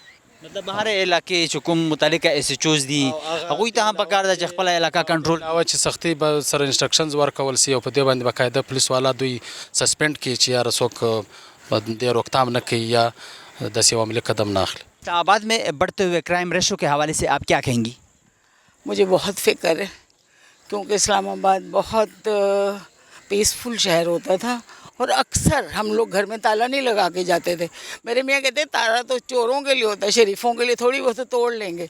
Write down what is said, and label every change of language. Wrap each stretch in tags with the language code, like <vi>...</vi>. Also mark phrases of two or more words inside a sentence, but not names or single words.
<ps>مطلب هر علاقې چې کوم متعلقه ایس ایچ اوز دي هغوی ته هم پکار ده چې خپله علاقه کنټرول او چې سختي به سره انسټرکشنز ورکول سي, او په دې باندې باقاعده پولیس والا دوی سسپینډ کړي چې یاره څوک دې روکتام نه کوي یا داسې یو عملي قدم نه اخلي.</ps> <ur>اسلام آباد میں بڑھتے ہوئے کرائم ریشو کے حوالے سے آپ کیا کہیں گی؟ مجھے بہت فکر ہے, کیونکہ اسلام آباد بہت پیسفل شہر ہوتا تھا, اور اکثر ہم لوگ گھر میں تالا نہیں لگا کے جاتے تھے. میرے میاں کہتے ہیں تالا تو چوروں کے لیے ہوتا ہے, شریفوں کے لیے تھوڑی بہت توڑ لیں گے.</ur>